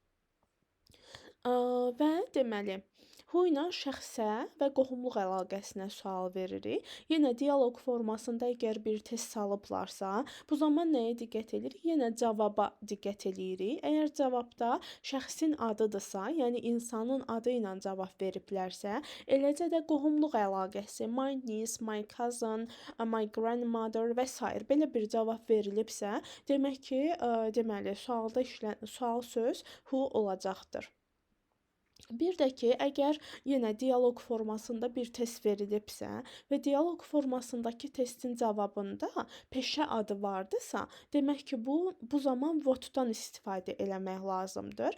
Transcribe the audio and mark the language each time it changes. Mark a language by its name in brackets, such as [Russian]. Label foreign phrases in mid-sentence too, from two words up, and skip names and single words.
[Azerbaijani] Və deməli, who ilə şəxsə və qohumluq əlaqəsinə sual veririk. Yenə dialoq formasında əgər bir test salıblarsa, bu zaman nəyə diqqət edirik? Yenə cavaba diqqət eləyirik. Əgər cavabda şəxsin adıdırsa, yəni insanın adı ilə cavab veriblərsə, eləcə də qohumluq əlaqəsi, [English] my niece, my cousin, my grandmother [Azerbaijani] və s. belə bir cavab verilibsə, demək ki, deməli, sual söz who olacaqdır. Bir də ki, əgər yenə dialoq formasında bir test verilibsə və dialoq formasındakı testin cavabında peşə adı vardısa, demək ki, bu zaman what-dan istifadə eləmək lazımdır.